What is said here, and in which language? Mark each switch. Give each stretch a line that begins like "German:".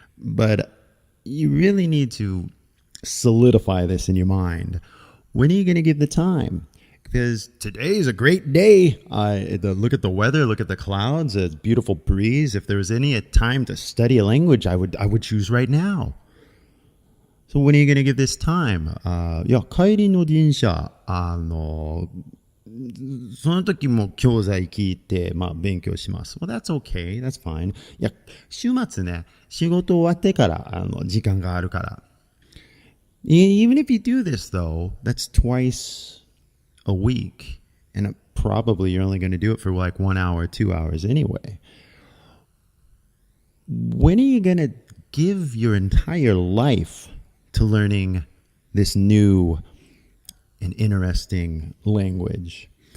English: But you really need to solidify this in your mind. When are you going to give the time? Because today is a great day. Look at the weather, look at the clouds, a beautiful breeze. If there was any time to study a language, I would choose right now. So when are you going to give this time?
Japanese: 帰りの電車、その時も教材聞いて、勉強します。
English: Well, that's okay. That's fine.
Japanese: いや、週末ね、仕事終わってから、時間があるから。
English: Even if you do this, though, that's twice a week. And probably you're only going to do it for like 1 hour, 2 hours anyway. When are you going to give your entire life to learning this new and interesting language?